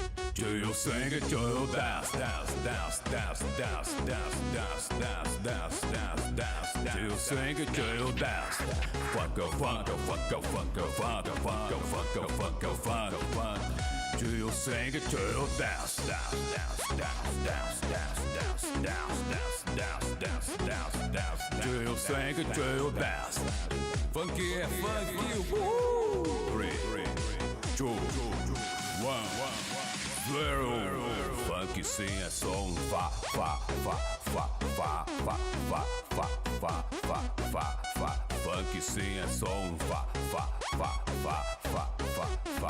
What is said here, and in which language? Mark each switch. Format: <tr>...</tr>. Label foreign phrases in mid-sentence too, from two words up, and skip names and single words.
<en>Do you sing it? Do you dance, dance, dance, dance, dance, dance, dance, dance, dance, dance, dance? Do you sing it? Do you dance? Funk, funk, funk, funk, funk, funk, funk, funk, funk, funk. Do you sing it? Do you dance, dance, dance, dance, dance, dance, dance, dance, dance, dance, dance, dance, dance? Do you sing it? Do you dance?</en> <pt>Funk é funk, 3, 2, 1. Funk sim é som, fa, fa, fa, fa, fa, fa, fa, fa, fa, fa, fa, fa. Funk sim é som, fa, fa, fa, fa, fa, fa, fa.</pt>